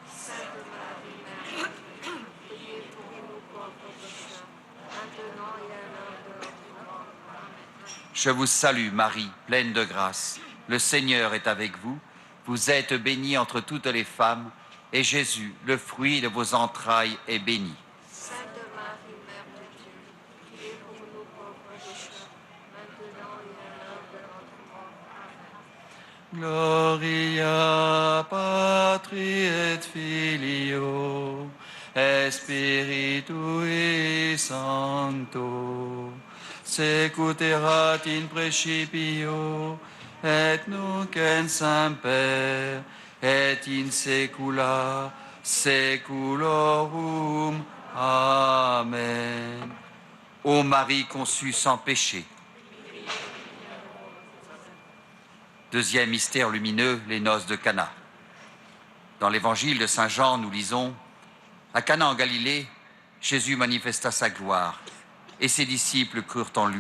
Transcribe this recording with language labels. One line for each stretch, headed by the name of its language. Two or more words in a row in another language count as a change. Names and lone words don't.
French: Je vous salue Marie, pleine de grâce. Le Seigneur est avec vous. Vous êtes bénie entre toutes les femmes, et Jésus, le fruit de vos entrailles, est béni.
Latin: Gloria Patri et Filio et Spiritui Sancto, secut erat in principio et nunc en semper et in saecula saeculorum. Amen.
French: Ô Marie conçue sans péché. Deuxième mystère lumineux, les noces de Cana. Dans l'évangile de Saint Jean, nous lisons « À Cana en Galilée, Jésus manifesta sa gloire, et ses disciples crurent en lui.